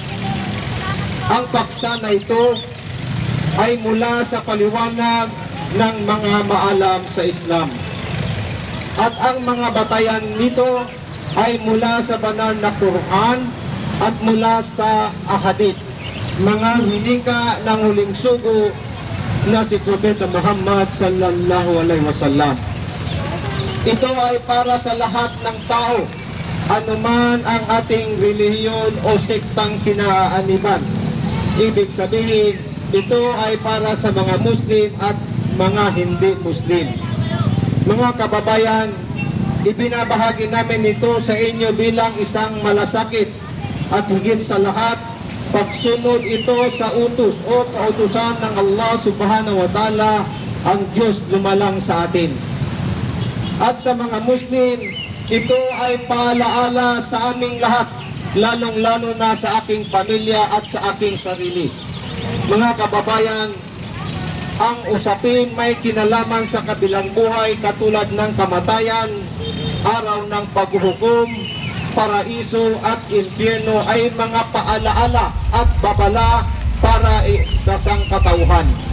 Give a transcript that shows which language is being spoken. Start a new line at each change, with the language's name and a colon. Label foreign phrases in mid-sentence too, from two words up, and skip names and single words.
Filipino: Ang paksa na ito ay mula sa paliwanag ng mga maalam sa Islam, at ang mga batayan nito ay mula sa banal na Quran at mula sa ahadith, mga hinika ng huling sugo na si Propeta Muhammad
Arabic: صلى الله عليه وسلم.
Filipino: Ito ay para sa lahat ng tao, anuman ang ating relihiyon o sektang kinaaniban. Ibig sabihin, ito ay para sa mga Muslim at mga hindi Muslim. Mga kababayan, ibinabahagi namin ito sa inyo bilang isang malasakit, at higit sa lahat, pagsunod ito sa utos o kautusan ng Allah
Arabic: سبحانه وتعالى,
Filipino: ang Diyos lumalang sa atin. At sa mga Muslim, ito ay paalaala sa aming lahat, lalong-lalo na sa aking pamilya at sa aking sarili. Mga kababayan, ang usapin may kinalaman sa kabilang buhay katulad ng kamatayan, araw ng paghuhukom, paraiso at impyerno ay mga paalaala at babala para sa sangkatauhan.